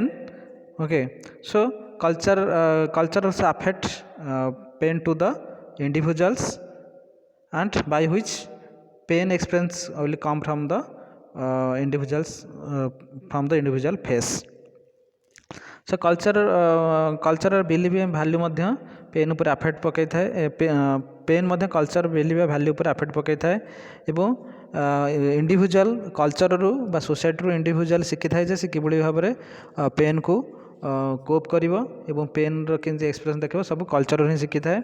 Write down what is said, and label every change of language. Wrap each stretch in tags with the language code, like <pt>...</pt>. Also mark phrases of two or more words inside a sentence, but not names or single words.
<en>Okay, so culture also affect pain to the individuals, and by which pain experience will come from the individuals, from the individual face. So cultural belief and value</en> <or>ମଧ୍ୟ ପେନ୍ ଉପରେ ଆଫେକ୍ଟ ପକାଇଥାଏ। ପେନ୍ ମଧ୍ୟ</or> <en>culture belief value</en> <or>ଉପରେ ଆଫେକ୍ଟ ପକାଇଥାଏ ଏବଂ ଇଣ୍ଡିଭିଜୁଆଲ କଲଚରରୁ ବା ସୋସାଇଟିରୁ ଇଣ୍ଡିଭିଜୁଆଲ ଶିଖିଥାଏ ଯେ ସେ କିଭଳି ଭାବରେ ପେନ୍କୁ କୋପ୍ କରିବ ଏବଂ ପେନ୍ର କେମିତି ଏକ୍ସପ୍ରେସନ୍ ଦେଖିବ, ସବୁ କଲଚରରୁ ହିଁ ଶିଖିଥାଏ।</or>